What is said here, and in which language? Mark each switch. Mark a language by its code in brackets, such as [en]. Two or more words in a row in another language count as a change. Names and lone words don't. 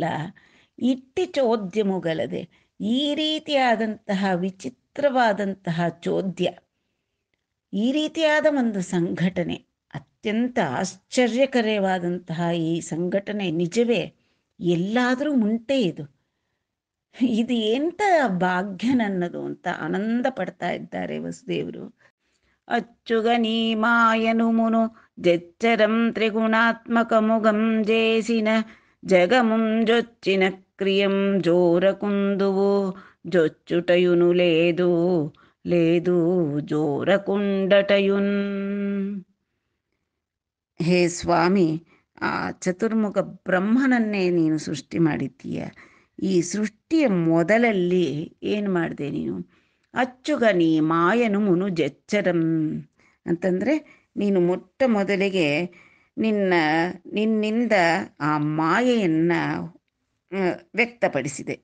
[te] ఇట్టి చోద్యముగలదె, [kn] ಈ ರೀತಿಯಾದಂತಹ ವಿಚಿತ್ರವಾದಂತಹ ಚೋದ್ಯ, ಈ ರೀತಿಯಾದ ಒಂದು ಸಂಘಟನೆ, ಅತ್ಯಂತ ಆಶ್ಚರ್ಯಕರವಾದಂತಹ ಈ ಸಂಘಟನೆ ನಿಜವೇ ಎಲ್ಲಾದರೂ ಉಂಟೆ? ಇದು ಎಂಥ ಭಾಗ್ಯ ನನ್ನದು ಅಂತ ಆನಂದ ಪಡ್ತಾ ಇದ್ದಾರೆ ವಸುದೇವರು. [te] అచ్చుగని మాయనుమును జెచ్చరం త్రిగుణాత్మకముగం జేసిన జగముం జొచ్చిన క్రియం జోరకుందువు జొచ్చుటయును లేదు లేదు జోరకుండటయున్. [kn] ಹೇ ಸ್ವಾಮಿ, ಆ ಚತುರ್ಮುಖ ಬ್ರಹ್ಮನನ್ನೇ ನೀನು ಸೃಷ್ಟಿ ಮಾಡಿದ್ದೀಯ. ಈ ಸೃಷ್ಟಿಯ ಮೊದಲಲ್ಲಿ ಏನು ಮಾಡಿದೆ ನೀನು? [te] అచ్చుగ నీ మాయను మును జచ్చరం [kn] ಅಂತಂದರೆ, ನೀನು ಮೊಟ್ಟ ಮೊದಲಿಗೆ ನಿನ್ನಿಂದ ಆ ಮಾಯೆಯನ್ನು ವ್ಯಕ್ತಪಡಿಸಿದೆ.